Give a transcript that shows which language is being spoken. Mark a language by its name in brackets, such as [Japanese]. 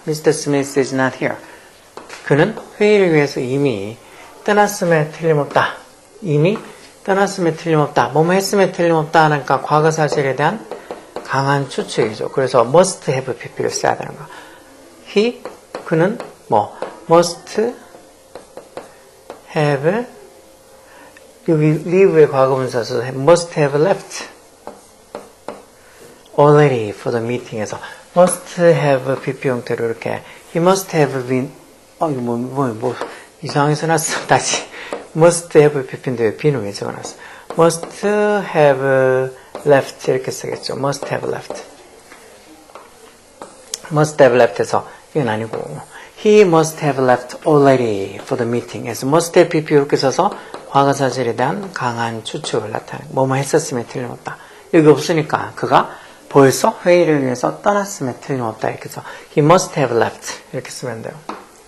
[English] Mr. Smith is not here. [Korean] 그는 회의를 위해서 이미 떠났음에 틀림없다. 떠났음에 틀림없다. 뭐뭐 했음에 틀림없다 하니까 과거 사실에 대한 강한 추측이죠. 그래서 must have pp를 써야 되는 거. 그는 [English] must have 여기 leave의 [Korean] 과거분사 써서 [English] must have left already for the meeting에서 must have pp [Korean] 형태로 이렇게 [English] he must have been [Korean] 이거 이상하게 써놨어. 다시 must have pp인데 왜 b는 왜 적어놨어? [English] must have left [Korean] 이렇게 쓰겠죠. [English] must have left에서 [Korean] 이건 아니고 [English] he must have left already for the meeting 에서 must have pp [Korean] 이렇게 써서 과거사실에 대한 강한 추측을 나타내는 뭐뭐 했었음에 틀림없다. 여기 없으니까 그가 벌써 회의를 위해서 떠났음에 틀림없다 이렇게 해서 [English] he must have left [Korean] 이렇게 쓰면 돼요.